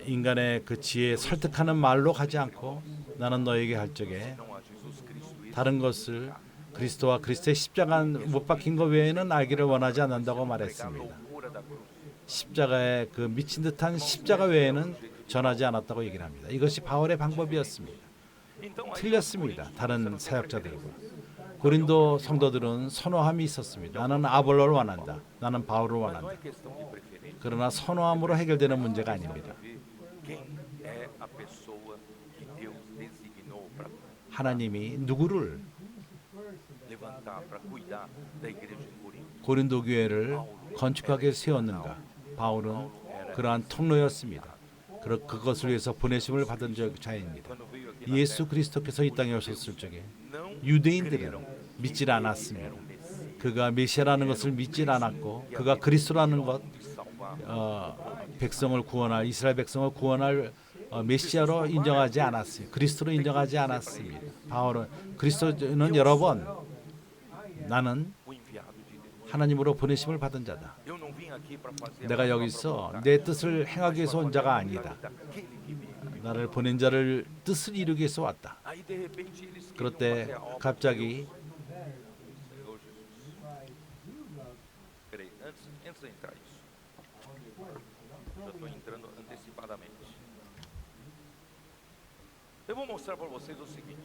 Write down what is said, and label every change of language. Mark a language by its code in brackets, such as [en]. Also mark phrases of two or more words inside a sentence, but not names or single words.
[ko] 인간의 그 지혜 설득하는 말로 가지 않고 나는 너에게 갈 적에 [pt] não a Jesus Cristo. [ko] 다른 것을 그리스도와 그리스도의 십자가 못 박힌 것 외에는 알기를 원하지 않는다고 말했습니다. [pt] Loucura da cruz. [ko] 십자가의 그 미친 듯한 십자가 외에는 전하지 않았다고 얘기를 합니다. 이것이 바울의 방법이었습니다. [pt] Então aí [ko] 틀렸습니다. 다른 사역자들과. 고린도 성도들은 선호함이 있었습니다. 나는 아볼로를 원한다. 나는 바울을 [pt] não [ko] 원한다. [pt] é questão de preferência. [ko] 그러나 선호함으로 해결되는 문제가 아닙니다. [pt] Quem é a pessoa que Deus designou para [ko] 하나님이 누구를 [pt] levantar, para cuidar da igreja de Corinto? [ko] 고린도 교회를 건축하게 세웠는가? 바울은 그러한 통로였습니다. 그것을 위해서 보내심을 받은 자입니다. [pt] Quando veio aqui na [ko] 예수 그리스도께서 이 땅에 오셨을 적에 [pt] não [ko] 유대인들은 믿질 않았습니다. 그가 메시아라는 것을 믿질 않았고 그가 그리스도라는 것, 백성을 구원할 이스라엘 백성을 구원할 메시아로 인정하지 않았어요. 그리스도로 인정하지 않았습니다. 바울은 그리스도는 여러 번 나는 [pt] o enviado de Deus. [ko] 하나님으로 보내심을 받은 자다. [pt] Eu não vim aqui para fazer [ko] 내가 여기서 내 뜻을 행하기 위해서 온 자가 아니다. [pt] daquele que veio. [ko] 나를 보낸 자를 뜻을 이루기 위해서 왔다. [pt] Aí de repente eles [ko] 그럴 [pt] queriam [ko] 때 [pt] fazer a obra [ko] 갑자기 [pt] do Senhor Jesus. Peraí, antes de entrar isso, já estou entrando antecipadamente. Eu vou mostrar para vocês o seguinte: